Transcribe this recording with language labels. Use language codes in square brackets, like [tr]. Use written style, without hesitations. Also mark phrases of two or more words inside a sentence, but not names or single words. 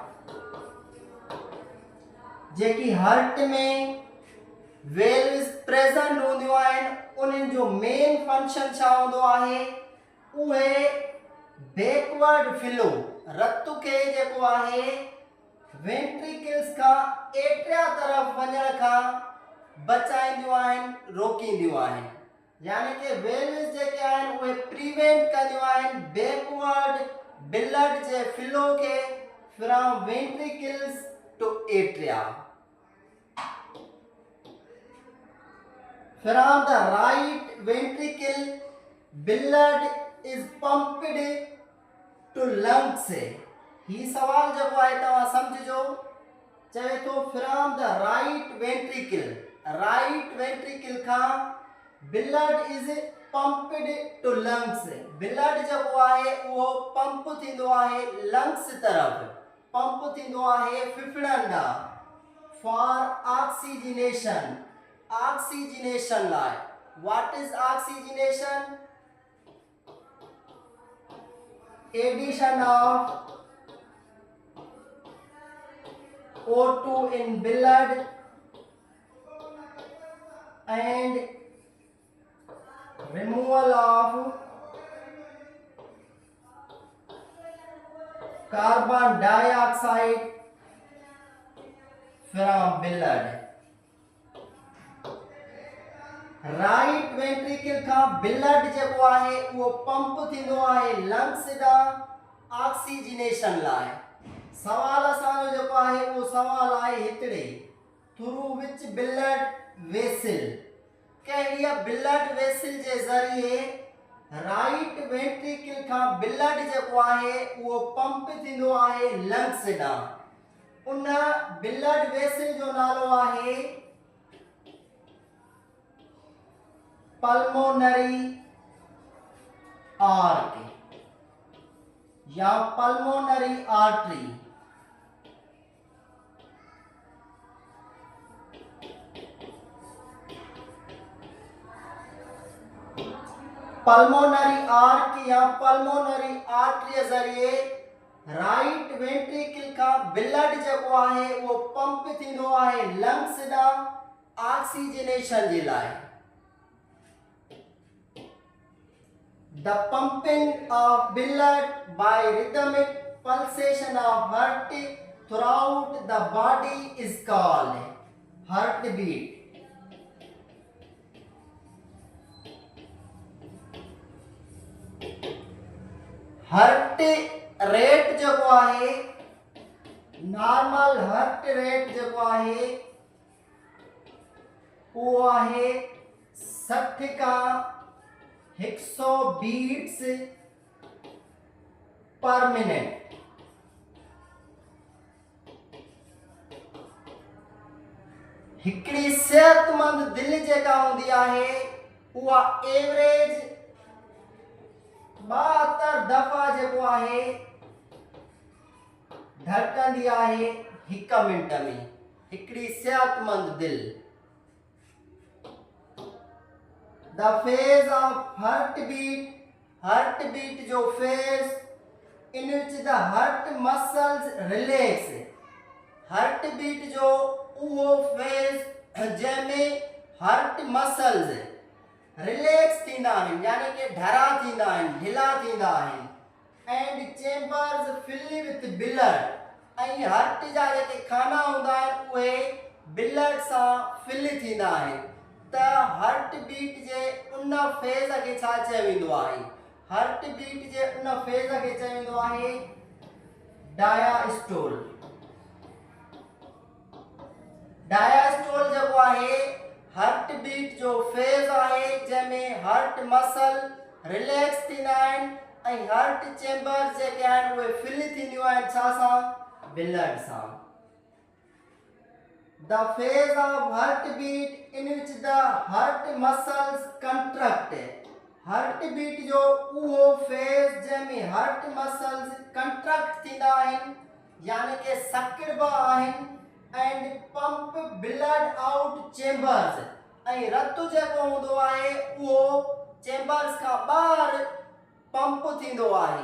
[sd] जेकी हार्ट में [en] valves present [sd] हूंदियूं आहिनि उन्हनि जो [en] main function [sd] छा हूंदो आहे। उहे [en] backward flow [sd] रत खे जेको आहे वेंट्रिकल्स खां एट्रिया तरफ़ वञण खां बचाईंदियूं आहिनि रोकींदियूं आहिनि। यानी कि वेल्व्स जेके आहिनि उहे प्रिवेंट कंदियूं आहिनि [en] backward blood [sd] जे फ्लो खे [en] from ventricles to atria. From the right ventricle, blood is pumped to lungs। [sd] ही सवाल जेको आहे तव्हां सम्झिजो। चवे थो [en] from the right ventricle खां blood is pumped to lungs. [sd] ब्लड जेको आहे उहो पंप थींदो आहे लंग्स तरफ़, पंप थींदो आहे फेफड़नि ॾांहुं [en] for oxygenation. [sd] ऑक्सीजनेशन लाइ. [en] What is oxygenation? Addition of O2 in blood and removal of carbon dioxide from blood. right ventricle [sd] का ब्लड जेको आहे वो पंप थींदो आहे लंग्स ॾांहुं ऑक्सीजनेशन लाइ. सवाल असांजो जेको आहे वो सवाल आहे हिकिड़े [en] through which blood vessel. [sd] कहिड़ी [en] blood vessel [sd] जे ज़रिए [en] right ventricle [sd] का ब्लड जेको आहे वो पंप थींदो आहे लंग्स ॾांहुं. उन [en] blood vessel [sd] जो नालो आहे [en] pulmonary arch [sd] या [en] pulmonary artery. pulmonary arch [sd] या [en] pulmonary artery [sd] के जरिए [en] right ventricle [sd] का ब्लड जेको आहे वो पंप थींदो आहे लंग्स ॾांहुं ऑक्सीजनेशन जे लाइ. [en] The pumping of blood by rhythmic pulsation of heart throughout the body is called heartbeat. heart rate [sd] जेको आहे [en] normal heart rate [sd] जेको आहे वो आहे 60 का 100 [en] beats per minute. [sd] हिकिड़ी सेहतमंद दिल जेका हूंदी आहे उहा एवरेज 72 दफ़ा जेको आहे धड़कंदी आहे 1 मिनट में. हिकिड़ी सेहतमंद दिल. [en] The phase of heartbeat जो phase in which the heart muscles relax. [sd] heartbeat जो वो phase जंहिंमें [en] heart muscles relax [sd] थींदा आहिनि यानी कि ढरा थींदा आहिनि ढिला थींदा आहिनि. [en] and chambers fill with blood. [sd] ऐं हार्ट जा जेके खाना हूंदा आहिनि उहे ब्लड सां फिल थींदा आहिनि. त [en] heart beat [sd] जे उन फेज़ खे छा चयो वेंदो आहे? [en] heart beat [sd] जे उन फेज़ खे चयो वेंदो आहे डायस्टोल. डायस्टोल जेको आहे हार्ट बीट जो फेज़ आहे जंहिंमें [en] heart muscle relax [sd] थींदा आहिनि ऐं [en] heart chambers [sd] जेके आहिनि उहे फिल थींदियूं आहिनि छा सां? ब्लड सां. [en] The phase of heartbeat in which the heart muscles contract. [sd] heartbeat जो उहो फेज़ जंहिंमें [en] heart muscles contract [sd] थींदा आहिनि यानी कि सकिड़बा आहिनि [en] and pump blood out chambers. [sd] ऐं रत जेको हूंदो आहे उहो चेंबर्स खां ॿाहिरि पंप थींदो आहे.